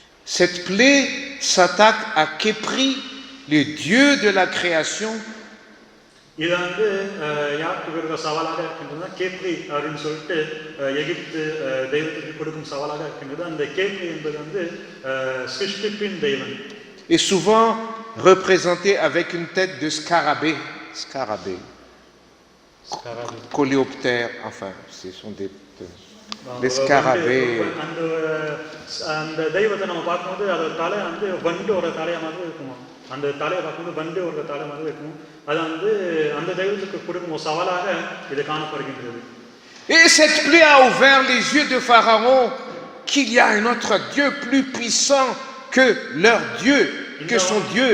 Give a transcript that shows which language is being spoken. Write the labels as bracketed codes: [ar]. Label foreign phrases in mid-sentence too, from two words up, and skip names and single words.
[fr] Cette plaie s'attaque à Képri, le Dieu de la création, [ta] இது வந்து யாருக்கு இருக்கிற சவாலாக இருக்கின்றதுனா கேப்ரி அப்படின்னு சொல்லிட்டு எகிப்து தெய்வத்துக்கு கொடுக்கும் சவாலாக இருக்கின்றது. அந்த கேப்ரி என்பது வந்து சிருஷ்டிப்பின் தெய்வன். [fr] et souvent représenté avec une tête de scarabée, coléoptère, enfin, ce sont des scarabées. [ta] அந்த தெய்வத்தை நம்ம பார்க்கும்போது அதோட தலை வந்து வண்டோட தலையா மாதிரி இருக்குமா, அந்த தலையை பார்க்கும்போது வண்டோட தலை மாதிரி இருக்கும். அது வந்து அந்த தெய்வத்துக்கு கொடுக்கும் ஒரு சவாலாக இது காணப்படுகின்றது. [fr] Et cette plaie a ouvert les yeux de Pharaon qu'il y a un autre Dieu plus puissant que leur Dieu, que son Dieu.